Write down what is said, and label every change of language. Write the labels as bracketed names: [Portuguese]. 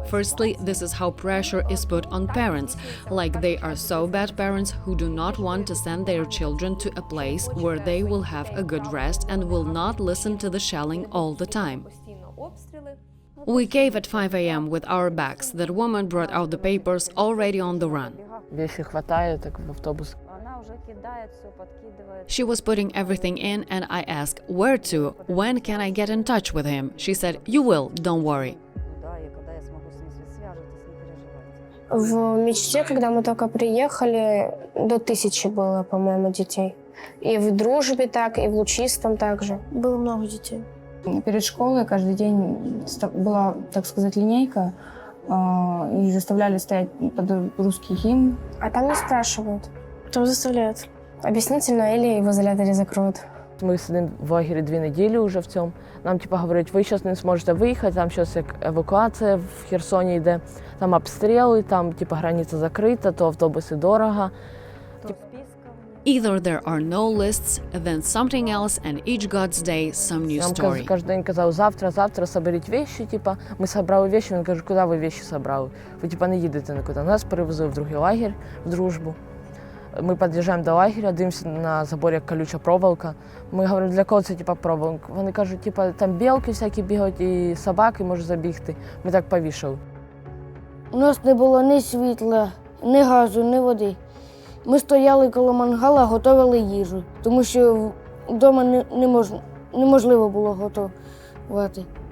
[English] Firstly, this is how pressure is put on parents, like they are so bad parents who do not want to send their children to a place where they will have a good rest and will not listen to the shelling all the time. We came at 5 a.m. with our bags. That woman brought out the papers already on the run. [Russian] Вещи хватает, так в автобус. [English] She was putting everything in, and I asked, where to? When can I get in touch with him? She said, you will, don't worry. [Russian] В мечте, когда мы только приехали, до 1000 было, по-моему, детей. И в дружбе так, и в лучистом также. Было много детей. Перед школой каждый день была, так сказать, линейка, и заставляли стоять под русский гимн. А там не спрашивают. Там заставляют. Объяснительно или в изоляторе закроют. [Ukrainian] Ми сидимо в лагері 2 неділі вже в цьому. Нам говорять, ви зараз не зможете виїхати, там зараз евакуація в Херсоні йде, там обстріли, там границя закрита, то автобуси дорого. [English] Either there are no lists, then something else, and each God's day some new story. [Ukrainian] Нам кожен день казав, завтра соберіть вещи, ми собрали вещи, він каже, куди ви вещи собрали? Ви не їдете нікуди. Нас перевезли в другий лагерь, в дружбу. Ми під'їжджаємо до лагеря, дивимося на заборі, як колюча проволока. Ми говоримо, для кого це проволока? Вони кажуть, там білки всякі бігають і собаки можуть забігти. Ми так повішали. У нас не було ні світла, ні газу, ні води. Ми стояли коло мангала, готували їжу, тому що вдома неможливо було готувати.